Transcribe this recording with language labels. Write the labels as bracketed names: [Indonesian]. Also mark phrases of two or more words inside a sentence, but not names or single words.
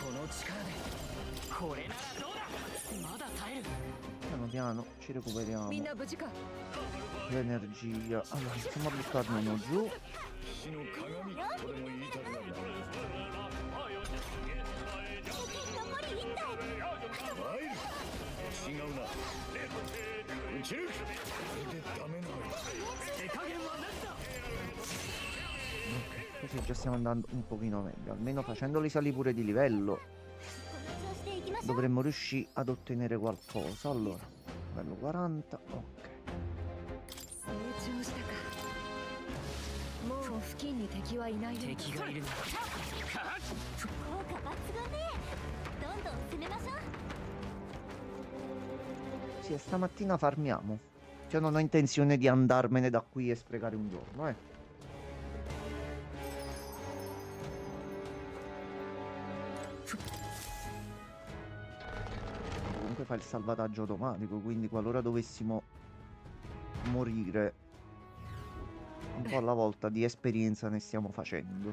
[Japanese] 力でこれならどうだ。まだ耐える。 [Italian] Piano piano ci recuperiamo [Japanese] みんな無事か。 [Italian] l'energia. Allora, iniziamo a buttarne uno giù. [Japanese] 死の鏡とでも言いたくなるな。残り1体。マイル違うな。撃ち抜く。これでダメなのか。手加減はなしだ。 [Italian] Così già stiamo andando un pochino meglio. Almeno facendoli salire pure di livello [Japanese] この調子でいきましょう。 [Italian] dovremmo riuscire ad ottenere qualcosa. Allora, livello 40. Ok. [Japanese] 成長したか。もう付近に敵はいないよ。敵がいるな。効果抜群ね。どんどん攻めましょう。 [Italian] Sì, e stamattina farmiamo. Cioè non ho intenzione di andarmene da qui e sprecare un giorno, Comunque fa il salvataggio automatico, quindi qualora dovessimo morire un po' alla volta di esperienza ne stiamo facendo.